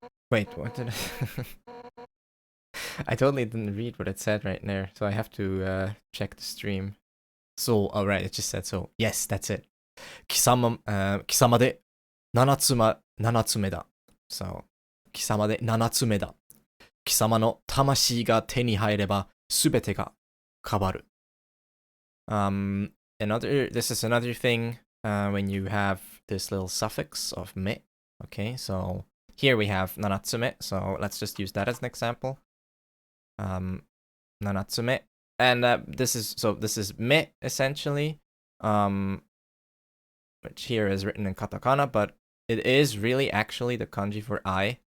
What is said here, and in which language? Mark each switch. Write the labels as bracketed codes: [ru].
[en] Wait, what did I totally didn't read what it said right there, so I have to check the stream. So, alright, it just said so. Yes, that's it. [ja] 貴様で 7つ目だ。So, 貴様で7つ目だ。貴様の魂が手に入れば全てが変わる。 [en] This is another thing when you have this little suffix of me. Okay, so here we have 7つ目. So let's just use that as an example. [ja] 7つ目. [en] And this is me essentially, which here is written in katakana, but it is really actually the kanji for I.